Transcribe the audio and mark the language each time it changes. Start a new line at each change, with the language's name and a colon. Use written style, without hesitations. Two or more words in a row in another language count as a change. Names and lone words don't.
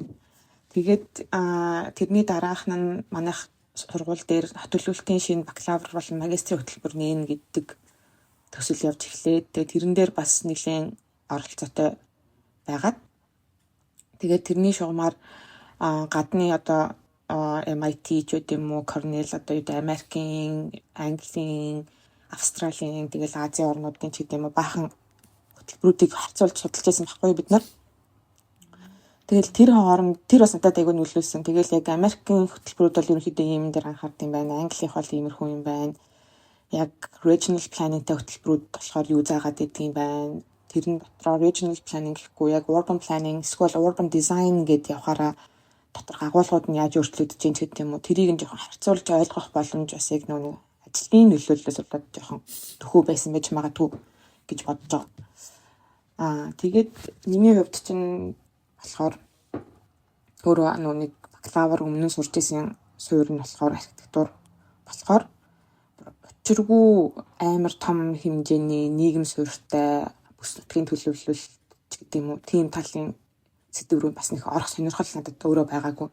Mongolian: Тэгээд тэрний дараах нь манайх сургууль дээр хот төлөвлөлтийн шинэ бакалавр болон магистрийн хөтөлбөр нээн гэдэг төсөл явж эхлээд тэгээд тэрэн дээр бас нэлийн оролцоотой байгаад тэгээд тэрний шугамар гадны одоо MIT ч үгүй юм уу Cornell одоо юу Америкийн, Английн, Австралийн тэгэл Азийн орнуудын ч гэдэм үү баахан хөтөлбөрүүдийг харьцуулж судалж байсан байхгүй бид нар. Тэгэл тэр хооронд тэр бас надад айгүй нөлөөлсөн. Тэгэл яг Америкийн хөтөлбөрүүд бол ерөнхийдөө ийм дээр анхаард юм байна. Английн хол иймэрхүү юм байна. Яг
English: regional planning-
Mongolian: тэй хөтөлбөрүүд болохоор юу заагаад идэг юм байна. Тэрэн дотроо
English: regional planning
Mongolian: гэхгүй яг
English: urban planning,
Mongolian: эсвэл
English: urban design
Mongolian: гэдээ явахаараа доторх агуулгууд нь яаж өөрчлөгдөж чинь гэдэг юм уу. Тэрийг нь жоохон харьцуулж ойлгох боломж бас яг нөгөө ажлын нөлөөллөөс болоод жоохон төхөө байсан байж магадгүй гэж бодож байгаа. Тэгээд миний хувьд чинь болохоор өөрөө нэг бакалавр өмнө сурч ирсэн суурь нь болохоор архитектур болохоор очиргүй амар том хэмжээний нийгэм суурьтай бүс нутгийн төлөвлөлт гэдэг юм уу тийм талын сэдв рүү бас нэг орох сонирхол надад өөрөө байгаагүй.